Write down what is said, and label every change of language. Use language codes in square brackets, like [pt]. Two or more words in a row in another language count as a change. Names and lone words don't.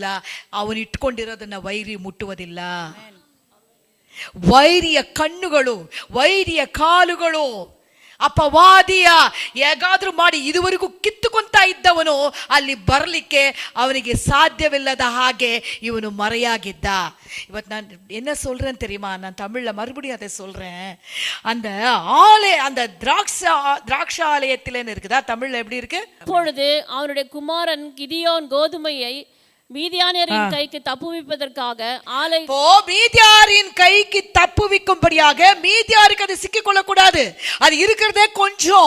[kn] ಅವನು ಇಟ್ಕೊಂಡಿರೋದನ್ನ ವೈರಿ ಮುಟ್ಟುವುದಿಲ್ಲ. ವೈರಿಯ ಕಣ್ಣುಗಳು, ವೈರಿಯ ಕಾಲುಗಳು, ಅಪವಾದಿಯ ಹೇಗಾದ್ರೂ ಮಾಡಿ ಇದುವರೆಗೂ ಕಿತ್ತುಕೊಂತ ಇದ್ದವನು ಅಲ್ಲಿ ಬರಲಿಕ್ಕೆ ಅವನಿಗೆ ಸಾಧ್ಯವಿಲ್ಲದ ಹಾಗೆ ಇವನು ಮರೆಯಾಗಿದ್ದ. [ta] ಇವತ್ತು நான் என்ன சொல்றேன் தெரியுமா, நான் தமிழ்ல மறுபடியும் அதை சொல்றேன். அந்த அந்த திராட்சை ஆலயத்திலேன்னு இருக்குதா, தமிழ்ல எப்படி இருக்கு, அப்பொழுது அவனுடைய குமாரன் கிதியோன் கோதுமையை மீதியானியரின் கைக்கு தப்புவிப்பதற்காக மீதியாரின் கைக்கு தப்புவிக்கும்படியாக, மீதியாருக்கு அது சிக்கிக்கொள்ள கூடாது, அது இருக்கிறதே கொஞ்சம்.